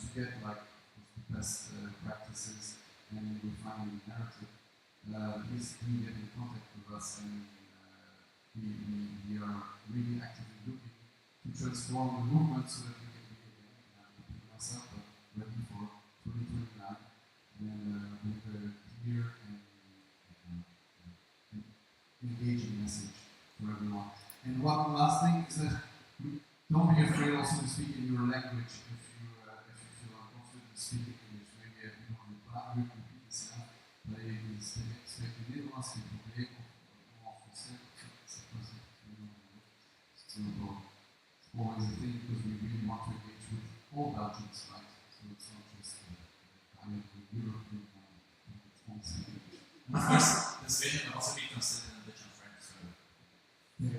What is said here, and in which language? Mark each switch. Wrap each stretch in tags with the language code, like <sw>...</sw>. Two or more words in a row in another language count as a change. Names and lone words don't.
<en>to get like the best practices and refining the narrative, please do get in contact with us, and we are really actively looking to transform the movement so that we can be again, repeat myself, but ready for 2029 and with a clear and engaging message for everyone. And one last thing is that don't be afraid also to speak in your language if you feel uncomfortable speaking English. Maybe you don't repeat this enough, but it is expected</en> <nl>Nederlands geen probleem of</nl> <fr>français, c'est</fr> <en>always a thing because we really want to engage with all Belgians, right? So it's not just dialogue with European people, it's English. And of course, this vision will also be translated in Dutch and French. So. Yeah.</en>